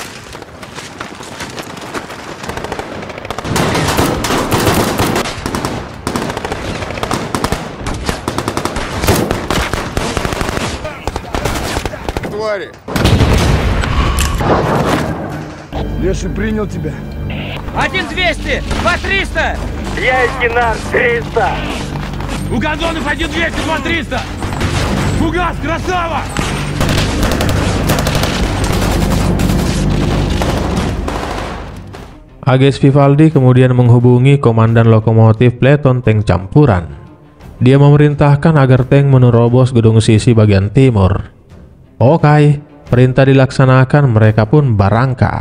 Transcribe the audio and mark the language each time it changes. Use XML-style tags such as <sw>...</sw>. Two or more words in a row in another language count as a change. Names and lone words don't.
<ru>Твари! Леший принял тебя. 1-200! 2-300! Я лейтенант 300. У гондонов 1-200! 2-300! Фугас, красава!</ru> <id>Agis Vivaldi kemudian menghubungi komandan lokomotif Peleton Tank Campuran. Dia memerintahkan agar tank menerobos gedung sisi bagian timur. Oke, perintah dilaksanakan, mereka pun berangkat.</id>